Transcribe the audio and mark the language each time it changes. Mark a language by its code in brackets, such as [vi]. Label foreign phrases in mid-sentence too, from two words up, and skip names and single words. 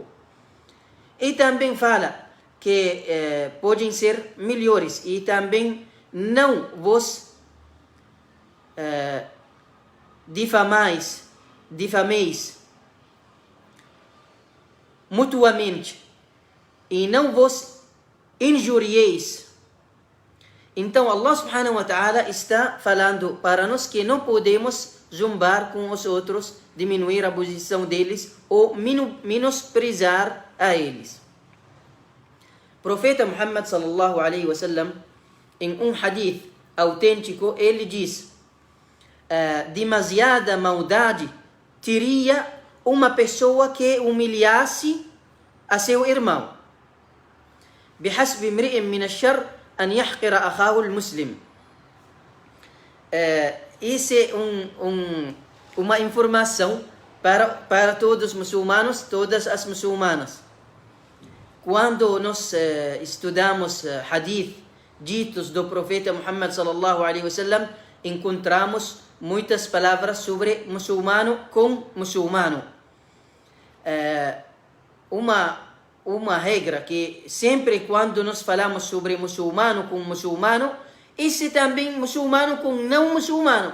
[pt] E também fala que podem ser melhores e também não vos difameis mutuamente e não vos injurieis. Então Allah [ar] سبحانه وتعالى [pt] está falando para nós que não podemos zombar com os outros, diminuir a posição deles ou menosprezar a eles. Profeta Muhammad [ar] صلى الله عليه وسلم, [pt] em um hadith autêntico, ele diz: demasiada maldade teria uma pessoa que humilhasse a seu irmão. [ar] بحسب امرئ من الشر أن يحقر أخاه المسلم. [pt] Isso é uma informação para todos os muçulmanos, todas as muçulmanas. Quando nós estudamos hadith ditos do profeta Muhammad [ar] صلى الله عليه وسلم, [pt] encontramos muitas palavras sobre muçulmano com muçulmano. Uma regra que sempre quando nós falamos sobre muçulmano com muçulmano, isso também muçulmano com não muçulmano.